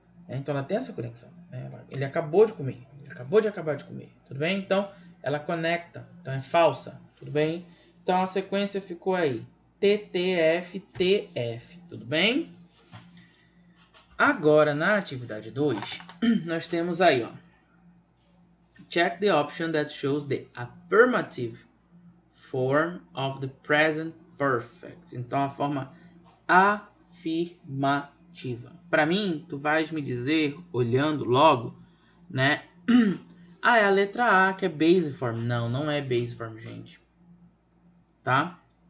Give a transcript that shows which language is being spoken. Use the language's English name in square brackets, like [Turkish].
[Portuguese] Então ela tem essa conexão. Né? Ele acabou de comer. Ele acabou de acabar de comer. Tudo bem? Então ela conecta. Então é falsa. Tudo bem? Então a sequência ficou aí. TTF, TF. Tudo bem? Agora na atividade 2, nós temos aí, ó. [English] Check the option that shows the affirmative form of the present perfect. [Portuguese] Então, a forma afirmativa. Para mim, tu vais me dizer, olhando logo, né? Ah, é a letra A, que é base form. Não, não é base form, gente. Tá?